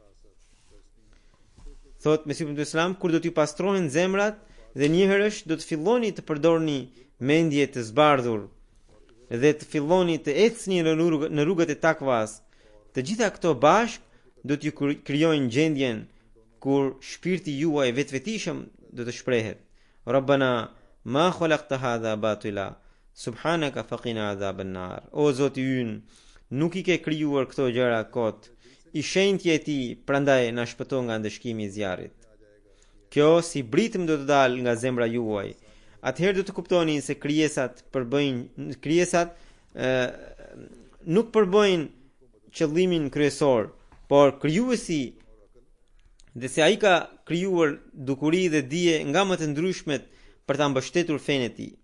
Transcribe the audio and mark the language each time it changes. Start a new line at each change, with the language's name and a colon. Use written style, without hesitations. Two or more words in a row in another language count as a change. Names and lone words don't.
Albanian: Thot Mesihu Islam, kur do t'ju pastrohen zemrat dhe njëherësh do të filloni të përdorni mendje të zbardhur dhe të filloni të ecni në rrugët e takvas, të gjitha këto bashk do t'ju krijojnë gjendjen kur shpirti juaj vetvetishëm do të shprehet:
Arabic: ربنا ما خلقت هذا باطلا سبحانك فقنا عذاب النار.
Albanian: O Zoti ynë, nuk i ke krijuar këto gjëra kot, i shenjti e ti, prandaj na shpëto nga ndëshkimi i zjarrit. Kjo si britëm do të dalë nga zemra juaj. Atëherë do të kuptoni se krijesat nuk përbëjnë qëllimin kryesor, por krijuesi, dhe se ai ka krijuar dukuri dhe dije nga më të ndryshmet për ta mbështetur fenë e tij.